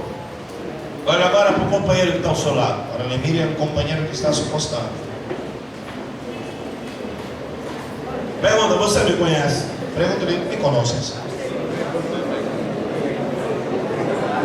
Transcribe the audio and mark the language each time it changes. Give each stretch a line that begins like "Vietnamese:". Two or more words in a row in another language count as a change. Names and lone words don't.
Portuguese: Olha agora para o companheiro que está ao seu lado.
Spanish: Ahora le mire al compañero que está a su costado.
Portuguese: Pergunta, você me conhece?
Spanish: Pregúntale, ¿me conoces?